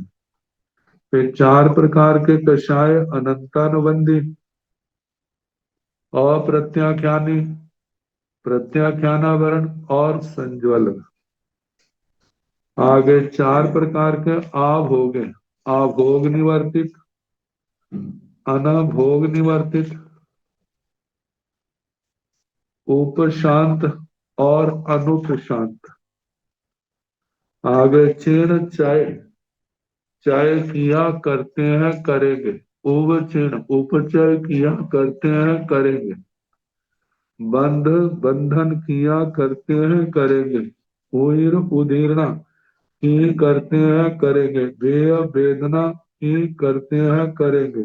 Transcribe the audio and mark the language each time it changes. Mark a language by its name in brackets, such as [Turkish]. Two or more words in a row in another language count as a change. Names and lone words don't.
[Hindi] फिर 4 प्रकार के कषाय, अनंतानुबंधी, अप्रत्याख्यानी, प्रत्याख्यानावरण और संज्वल। आगे 4 प्रकार के आभोग हैं। आभोग निवर्तित, अनभोग निवर्तित, उपशांत और अनुपशांत। आगे चीण चय, चय किया करते हैं करेंगे। उपचीण, उपचय किया करते हैं करेंगे। बंध, बंधन किया करते हैं करेंगे। उईर, उदीर्णा की करते हैं करेंगे। वेय, वेदना की करते हैं करेंगे।